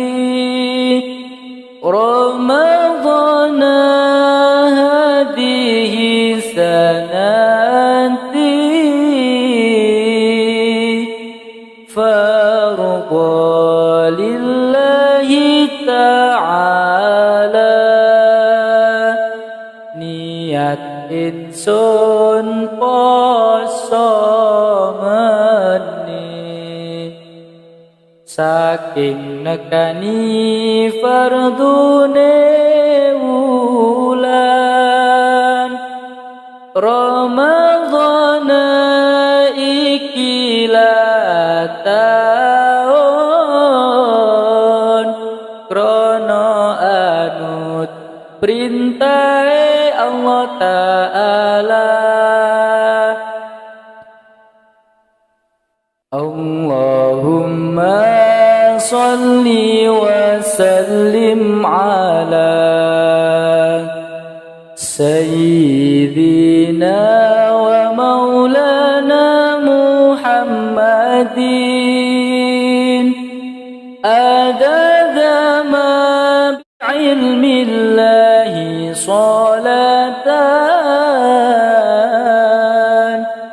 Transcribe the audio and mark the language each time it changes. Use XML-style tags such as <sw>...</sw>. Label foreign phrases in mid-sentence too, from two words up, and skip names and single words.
<ar>رمضان هذه السنة فرضا لله تعالى</ar> <jv>niat insun poso meneh saking nekani fardune wulan Ramadhan iki taun krana anut perintahe Allah Ta'ala</jv> <ar>اللهم صل وسلم على سيدنا ومولانا محمد عدد ما بعلم الله صلاة</ar>